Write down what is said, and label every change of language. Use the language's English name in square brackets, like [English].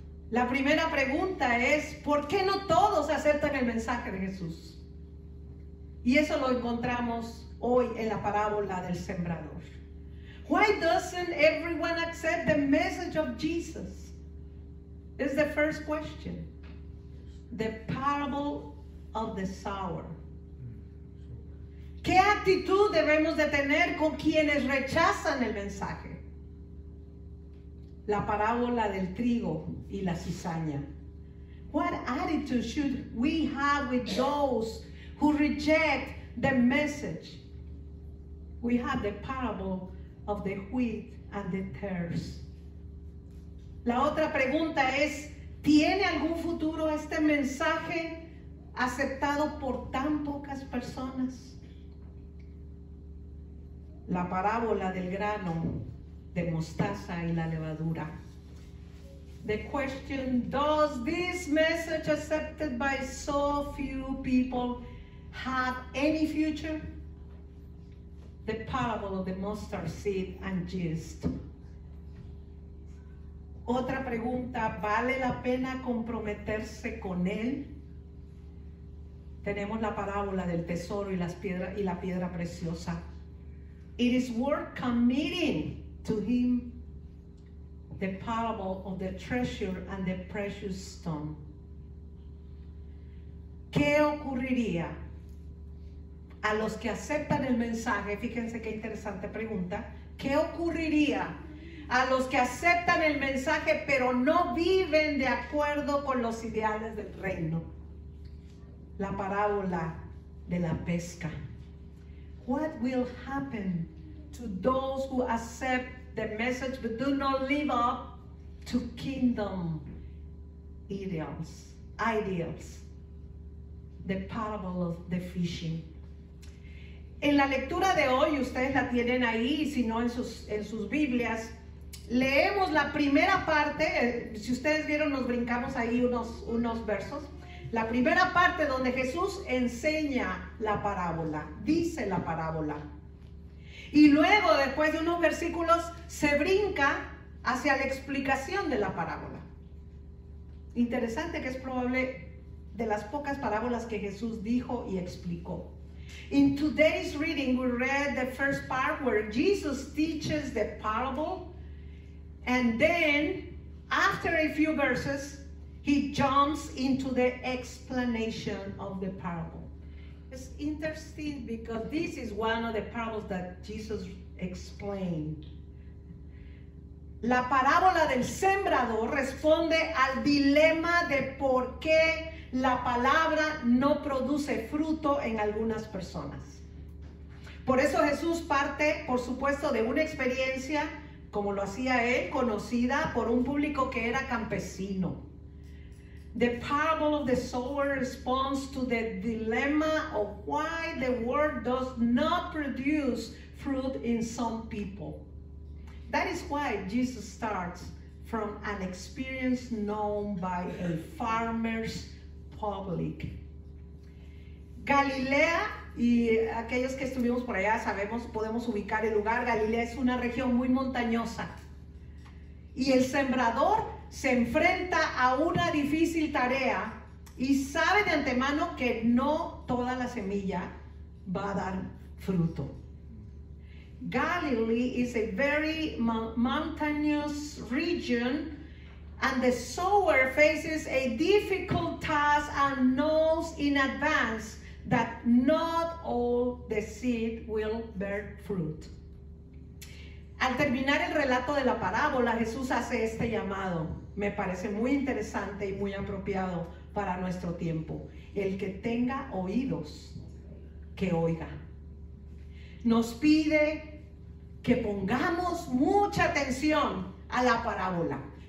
[Spanish] La primera pregunta es, ¿por qué no todos aceptan el mensaje de Jesús? Y eso lo encontramos hoy en la parábola del sembrador. [English] Why doesn't everyone accept the message of Jesus? Is the first question. The parable of the sower. [Spanish] ¿Qué actitud debemos de tener con quienes rechazan el mensaje? La parábola del trigo y la cizaña. [English] What attitude should we have with those who reject the message? We have the parable of the wheat and the tares. [Spanish] La otra pregunta es, ¿tiene algún futuro este mensaje aceptado por tan pocas personas? La parábola del grano de mostaza y la levadura. [English] The question, does this message accepted by so few people have any future? The parable of the mustard seed and yeast. [Spanish] Otra pregunta, ¿vale la pena comprometerse con él? Tenemos la parábola del tesoro y la piedra preciosa. [English] It is worth committing to him. The parable of the treasure and the precious stone. [Spanish] ¿Qué ocurriría a los que aceptan el mensaje? Fíjense qué interesante pregunta. ¿Qué ocurriría a los que aceptan el mensaje pero no viven de acuerdo con los ideales del reino? La parábola de la pesca. [English] What will happen to those who accept the message but do not live up to kingdom ideals? The parable of the fishing. [Spanish] En la lectura de hoy, ustedes la tienen ahí, si no en sus Biblias, leemos la primera parte. Si ustedes vieron, nos brincamos ahí unos versos. La primera parte donde Jesús enseña la parábola, dice la parábola. Y luego, después de unos versículos, se brinca hacia la explicación de la parábola. Interesante, que es probable de las pocas parábolas que Jesús dijo y explicó. [English] In today's reading, we read the first part where Jesus teaches the parable, and then, after a few verses, he jumps into the explanation of the parable. It's interesting because this is one of the parables that Jesus explained. [Spanish] La parábola del sembrador responde al dilema de por qué la palabra no produce fruto en algunas personas. Por eso Jesús parte, por supuesto, de una experiencia, como lo hacía él, conocida por un público que era campesino. [English] The parable of the sower responds to the dilemma of why the word does not produce fruit in some people. That is why Jesus starts from an experience known by a farmer's public. [Spanish] Galilea, y aquellos que estuvimos por allá sabemos, podemos ubicar el lugar. Galilea es una región muy montañosa. Y el sembrador se enfrenta a una difícil tarea y sabe de antemano que no toda la semilla va a dar fruto. [English] Galilee is a very mountainous region, and the sower faces a difficult task and knows in advance that not all the seed will bear fruit. [Spanish] Al terminar el relato de la parábola, Jesús hace este llamado. Me parece muy interesante y muy apropiado para nuestro tiempo. El que tenga oídos, que oiga. Nos pide que pongamos mucha atención a la parábola.